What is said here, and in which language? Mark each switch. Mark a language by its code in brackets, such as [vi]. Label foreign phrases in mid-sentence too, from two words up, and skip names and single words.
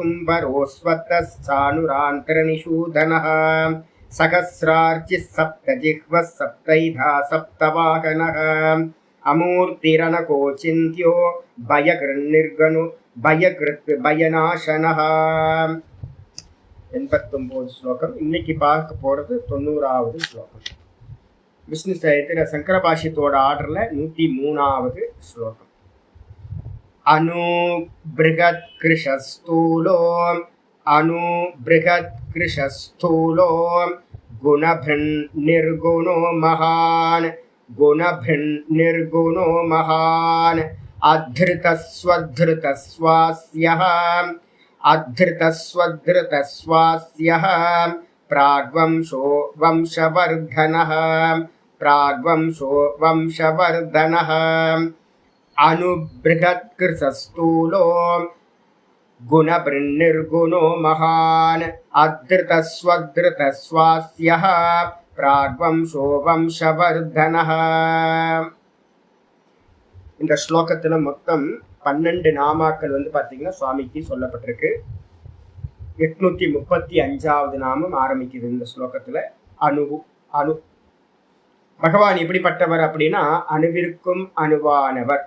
[sa] तुम्बरोऽस्वत्थश्चानुरान्तरनिषूदनः सहस्रार्चिः सप्तजिह्वः सप्तैधा सप्तवाहनः अमूर्तिरनकोचिन्त्यो भयकृन्निर्गणो भयकृत् भयनाशनः. [ta] 89 ஸ்லோகம். இன்னைக்கு பார்க்க போகிறது 90வது ஸ்லோகம். விஷ்ணு சஹஸ்ர சங்கர பாஷ்யத்தோட ஆர்டரில் 103வது ஸ்லோகம். [sa] अणु बृहत् कृशस्थूलो गुणभृन्निर्गुणो महान् गुणभृन्निर्गुणो महान् अधृतस्वधृतस्वास्यः अधृतस्वधृतस्वास्यः प्राग्वंशो वंशवर्धनः प्राग्वंशो वंशवर्धनः अनुबृहत्कृतस्थूलो गुणभृन्निर्गुणो महान् अधृतस्वधृतस्वास्यः प्राग्वंशो वंशवर्धनः. [ta] இந்த ஸ்லோகத்துல மொத்தம் 12 நாமாக்கள் பாத்தீங்கன்னா சுவாமிக்கு சொல்லப்பட்டிருக்கு. 835வது நாமம் ஆரம்பிக்குது இந்த ஸ்லோகத்துல. அணு அணு பகவான் எப்படிப்பட்டவர் அப்படின்னா அணுவிற்கும் அணுவானவர்.